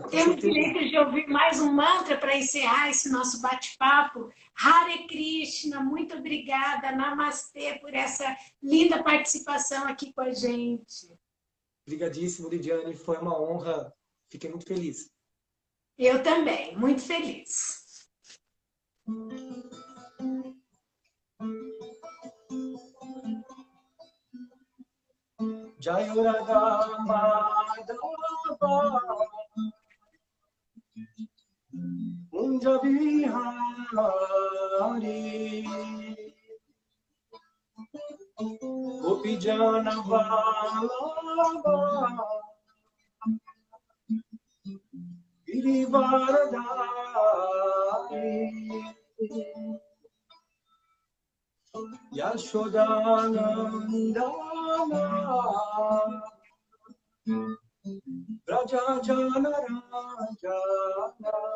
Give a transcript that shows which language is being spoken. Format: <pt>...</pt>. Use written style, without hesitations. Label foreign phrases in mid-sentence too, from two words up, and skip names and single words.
<pt>Temos direito de ouvir mais um mantra para encerrar esse nosso bate-papo. Hare Krishna, muito obrigada. Namastê por essa linda participação aqui com a gente. Obrigadíssimo, Lidiane. Foi uma honra. Fiquei muito feliz. Eu também, muito feliz.</pt> <sa>जय राधा माधव कुञ्ज बिहारी गोपी जन वल्लभ गिरिवरधारी यशोदानन्दन व्रज जन रञ्जन</sa>